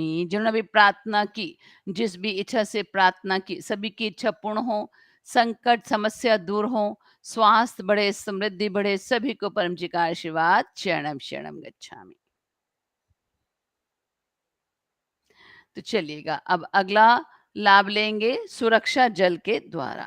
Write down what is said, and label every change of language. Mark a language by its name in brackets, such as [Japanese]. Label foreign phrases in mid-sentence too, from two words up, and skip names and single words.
[Hindi] जिन्होंने भी प्रार्थना की, जिस भी इच्छा से प्रार्थना की, सभी की इच्छा पूर्ण हो, संकट समस्या दूर हो, स्वास्थ्य बढ़े, समृद्धि बढ़े, सभी को परम जी का आशीर्वाद। [Pali] शरणम शरणम गच्छामि। [Hindi] तो चलिएगा, अब अगला लाभ लेंगे सुरक्षा जल के द्वारा।